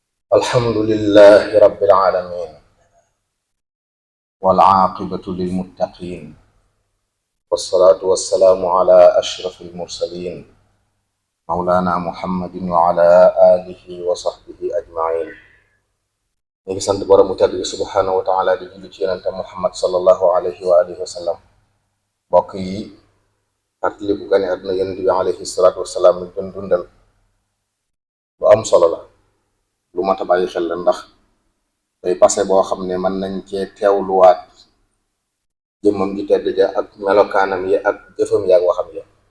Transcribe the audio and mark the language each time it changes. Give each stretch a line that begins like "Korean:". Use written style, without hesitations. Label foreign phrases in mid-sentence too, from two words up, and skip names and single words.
Arabic: الحمد لله رب العالمين، والعاقبة للمتقين، والصلاة والسلام على أشرف المرسلين مولانا محمد وعلى آله وصحبه أجمعين.
Wolof: ñu ngi sant borom mu tedd bi
Arabic: سبحانه وتعالى
Wolof: di julli ci yonente Muhammad
Arabic: صلى الله عليه وعلى آله وسلم.
Wolof: mbokk yi fàttaliku gane àdduna yonent bi
Arabic: عليه الصلاة والسلام
Wolof: ñu doon dundal lu am solo la, lu mat a bàyyi xel la, ndax day passé boo xam ne mën nañ cee teewluwaat jëmmam ji tedd ja ak melokaanam yi ak jëfam yi ak waxam yi.